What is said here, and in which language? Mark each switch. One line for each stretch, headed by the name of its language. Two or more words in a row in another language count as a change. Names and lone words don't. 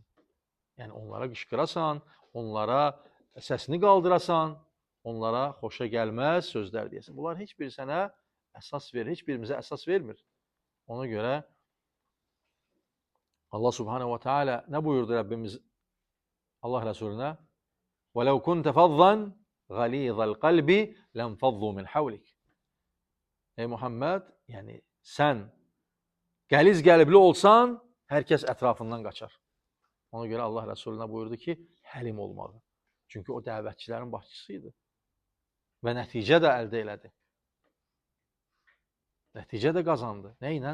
Azerbaijani: Yəni onlara qışqırasan, onlara səsini qaldırasan, onlara xoşa gəlməz sözlər deyəsən. Bunlar heç biri sənə əsas verir, heç birimizə əsas vermir. Ona görə Allah
Arabic: سبحانه وتعالى
Azerbaijani: nə buyurdu Rəbbimiz Allah Rəsuluna?
Arabic: وَلَوْ كُنْتَ فَضًّا غَلِيظَ الْقَلْبِ لَنْفَضُّوا مِنْ حَوْلِكَ.
Azerbaijani: Ey Muhammed, yəni sən qəliz qəlbli olsan, hər kəs ətrafından qaçar. Ona görə Allah Rəsuluna buyurdu ki, həlim olmalı. Çünki o dəvətçilərin başçısıydı. Və nəticə də əldə elədi. Nəticə də qazandı. Nə ilə?